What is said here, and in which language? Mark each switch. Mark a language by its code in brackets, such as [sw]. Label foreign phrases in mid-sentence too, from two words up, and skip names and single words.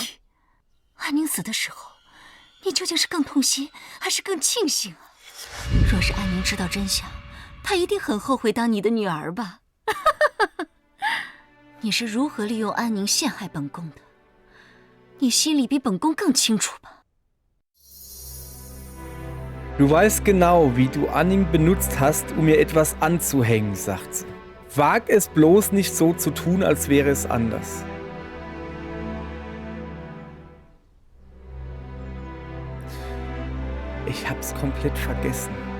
[zh] 安宁死的时候，你究竟是更痛心还是更庆幸啊？若是安宁知道真相，她一定很后悔当你的女儿吧？你是如何利用安宁陷害本宫的，你心里比本宫更清楚吧？ [de] Du weißt genau, wie du Anning benutzt hast, um mir etwas anzuhängen, sagt sie. Wag es bloß nicht so zu tun, als wäre es anders. Ich hab's komplett vergessen.